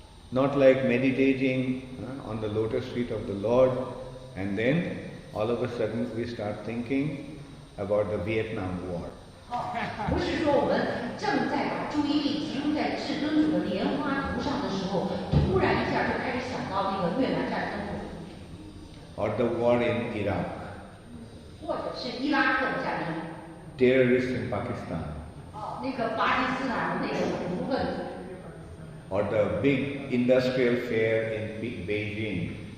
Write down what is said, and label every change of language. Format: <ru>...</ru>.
<en>Not like meditating on the lotus feet of the Lord, and then all of a sudden we start thinking about the Vietnam War.</en> <zh>不是说我们正在把注意力集中在至尊主的莲花图上的时候，突然一下就开始想到那个越南战争，</zh> <en>or the war in Iraq,</en> <zh>或者是伊拉克的战争，</zh> <en>terrorists in Pakistan,</en> <zh>那个巴基斯坦的那个恐怖分子，</zh> <en>or the big industrial fair in Beijing,</en>